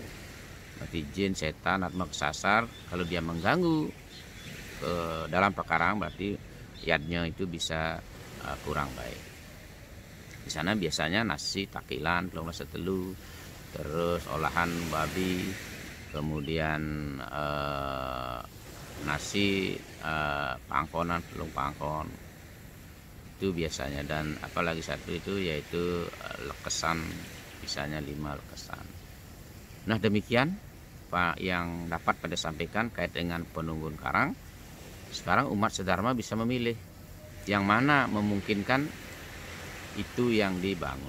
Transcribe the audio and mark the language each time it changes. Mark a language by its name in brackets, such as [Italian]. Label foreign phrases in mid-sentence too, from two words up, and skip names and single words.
[Indonesian] Berarti jin, setan, atma pesasar kalau dia mengganggu ke dalam pekarangan, berarti yadnya itu bisa kurang baik. Di sana biasanya nasi takilan, telur nasi telu, terus olahan babi, kemudian nasi pangkonan, [Balinese] telung pangkon [Indonesian] itu biasanya. Dan apalagi satu itu yaitu lekesan, misalnya 5 lekesan. Nah, demikian Pak yang dapat pada sampaikan kait dengan penunggun karang. Sekarang umat sedharma bisa memilih yang mana memungkinkan itu yang dibangun.